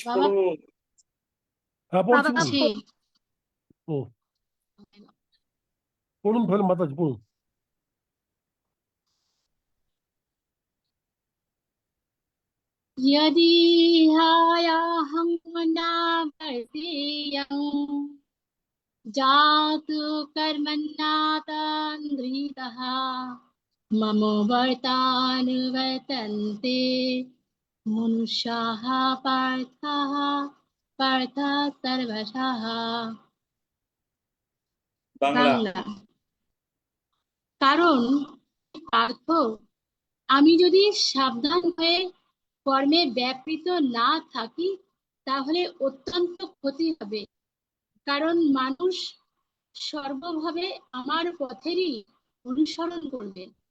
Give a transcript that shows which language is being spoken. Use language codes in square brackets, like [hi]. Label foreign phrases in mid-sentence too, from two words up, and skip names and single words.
[bn] বাবা পড়ো। হ্যাঁ পড়ছি বাবা পড়ছি। ছি ও পড়ুন ফের মাতাজি পড়ুন। [sa] यदि हायाहं न वर्तेयं जातु कर्मण्यतन्द्रितः मम वर्तानुवर्तन्ते मनुष्याः पार्थः पार्थ सर्वशः। [bn] বাংলা। বাংলা। কারণ পার্থ, আমি যদি সাবধান হয়ে কর্মে ব্যাপৃত না থাকি তাহলে অত্যন্ত ক্ষতি হবে, কারণ মানুষ সর্বভাবে আমার পথেরই অনুসরণ করবে।